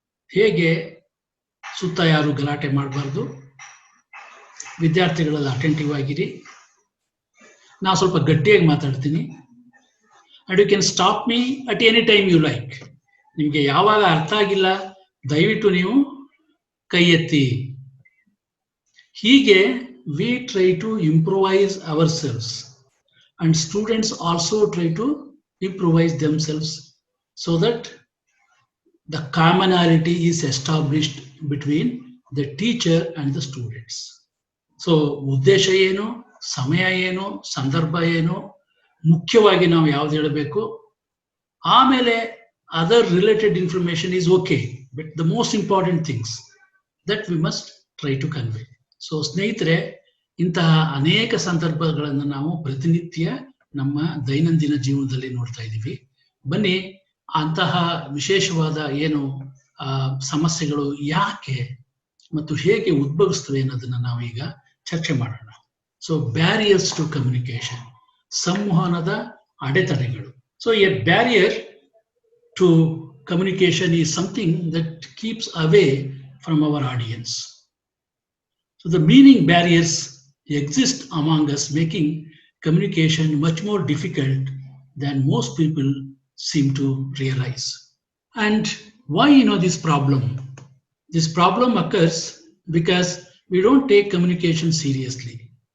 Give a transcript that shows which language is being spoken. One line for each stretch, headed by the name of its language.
Kannada: ಹೇಗೆ ಸುತ್ತ ಯಾರು ಗಲಾಟೆ ಮಾಡಬಾರ್ದು, ವಿದ್ಯಾರ್ಥಿಗಳೆಲ್ಲ ಅಟೆಂಟಿವ್ ಆಗಿರಿ, ನಾ ಸ್ವಲ್ಪ ಗಟ್ಟಿಯಾಗಿ ಮಾತಾಡ್ತೀನಿ,
English: And you can stop me at any time you like.
Kannada: ನಿಮಗೆ ಯಾವಾಗ ಅರ್ಥ ಆಗಿಲ್ಲ ದಯವಿಟ್ಟು ನೀವು ಕೈ ಎತ್ತಿ. ಹೀಗೆ
English: We try to improvise our selves and students also try to improvise themselves so that the commonality is established between the teacher and the students. So
Kannada: ಉದ್ದೇಶ ಏನು, ಸಮಯ ಏನು, ಸಂದರ್ಭ ಏನು, ಮುಖ್ಯವಾಗಿ ನಾವು ಯಾವ್ದು ಹೇಳಬೇಕು, ಆಮೇಲೆ
English: other related information is okay, but the most important things that we must try to convey.
Kannada: So ಸ್ನೇಹಿತರೆ, ಇಂತಹ ಅನೇಕ ಸಂದರ್ಭಗಳನ್ನು ನಾವು ಪ್ರತಿನಿತ್ಯ ನಮ್ಮ ದೈನಂದಿನ ಜೀವನದಲ್ಲಿ ನೋಡ್ತಾ ಇದ್ದೀವಿ. ಬನ್ನಿ, ಅಂತಹ ವಿಶೇಷವಾದ ಏನು ಸಮಸ್ಯೆಗಳು ಯಾಕೆ ಮತ್ತು ಹೇಗೆ ಉದ್ಭವಿಸ್ತವೆ ಅನ್ನೋದನ್ನ ನಾವು ಈಗ ಚರ್ಚೆ ಮಾಡೋಣ.
English: so barriers to communication,
Kannada: ಸಂವಹನದ ಅಡೆತಡೆಗಳು.
English: So a barrier to communication is something that keeps away from our audience. So the meaning barriers exist among us, making communication much more difficult than most people seem to realize. And why this problem? This problem occurs because we don't take communication seriously.